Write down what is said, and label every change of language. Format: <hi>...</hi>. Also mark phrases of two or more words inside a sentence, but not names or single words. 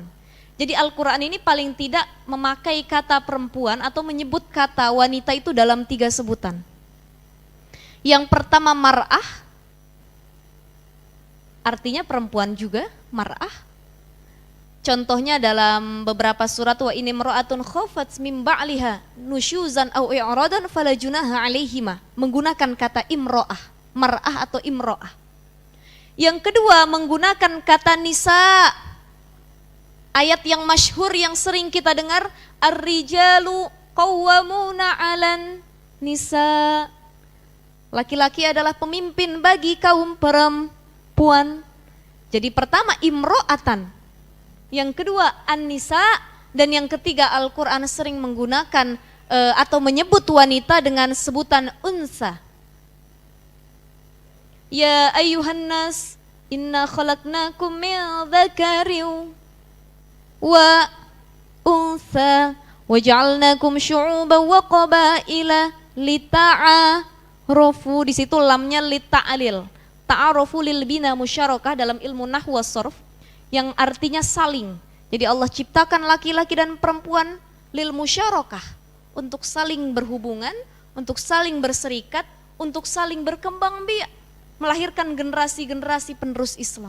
<id>Jadi Al-Quran ini paling tidak memakai kata perempuan atau menyebut kata wanita itu dalam 3 sebutan. Yang pertama mar'ah, artinya perempuan juga, mar'ah. Contohnya dalam beberapa surat,</id> <ar>وإن امرأة خافت من بعلها نشوزا أو إعراضا فلا جناح عليهما,</ar> <id>menggunakan kata imra'ah, mar'ah atau imra'ah. Yang kedua menggunakan kata nisa. Ayat yang masyhur yang sering kita dengar,</id> <ar>الرجال قوامون على النساء.</ar> <id>Laki-laki adalah pemimpin bagi kaum perempuan. Jadi pertama imra'atan, yang kedua an-nisa, dan yang ketiga Al-Quran sering menggunakan atau menyebut wanita dengan sebutan unsa.</id> <ar>يا أيها الناس إنا خلقناكم من ذكر وأنثى وجعلناكم شعوبا وقبائل لتعارفوا.</ar> <id>Di situ lamnya lita'alil.</id> <ar>تعارفوا للبناء مشاركة</ar> <id>dalam ilmu</id> <ar>نحو والصرف,</ar> <id>yang artinya saling. Jadi Allah ciptakan laki-laki dan perempuan</id> <ar>للمشاركة,</ar> <id>untuk saling berhubungan, untuk saling berserikat, untuk saling berkembang biak, melahirkan generasi-generasi penerus Islam.</id>